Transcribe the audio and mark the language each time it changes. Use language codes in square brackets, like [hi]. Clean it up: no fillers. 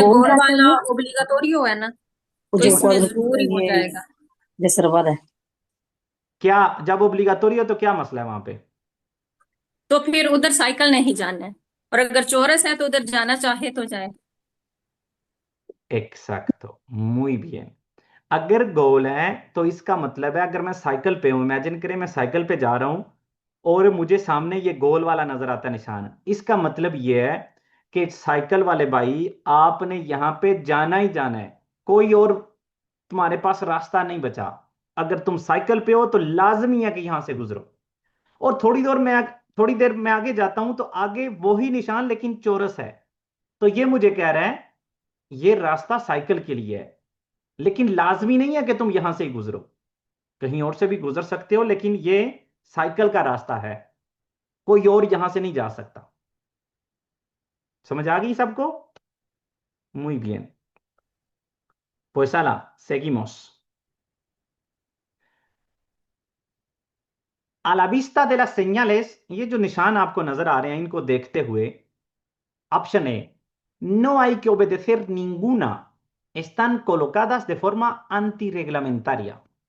[hi] गोल गोल रहता है वाला वो ओब्लिगाटोरियो है ना, तो जो इसमें जरूरी हो ये जाएगा। रिजर्वाद है। क्या जब ओब्लिगाटोरी हो तो क्या मसला है वहां पे? तो फिर उधर साइकिल नहीं जाना है, और अगर चौरस है तो उधर जाना चाहे तो जाए। एक्सैक्टो, [es] muy bien। [hi] अगर गोल है तो इसका मतलब है, अगर मैं साइकिल पे हूं, इमेजिन करें मैं साइकिल पे जा रहा हूं और मुझे सामने ये गोल वाला नजर आता है निशान, इसका मतलब ये है कि साइकिल वाले भाई आपने यहां पे जाना ही जाना है, कोई और तुम्हारे पास रास्ता नहीं बचा। अगर तुम साइकिल पे हो तो लाजमी है कि यहां से गुजरो। और थोड़ी देर में आगे जाता हूं तो आगे वही निशान लेकिन चौरस है। तो ये मुझे कह रहा है ये रास्ता साइकिल के लिए है, लेकिन लाजमी नहीं है कि तुम यहां से ही गुजरो, कहीं और से भी गुजर सकते हो, लेकिन ये साइकिल का रास्ता है, कोई और यहां से नहीं जा सकता। समझ आ गई सबको? [es] muy bien, pues ala, seguimos। A la vista de las señales, [hi] ये जो निशान आपको नजर आ रहे हैं इनको देखते हुए, option A, [es] no hay que obedecer ninguna, están colocadas de forma antirreglamentaria.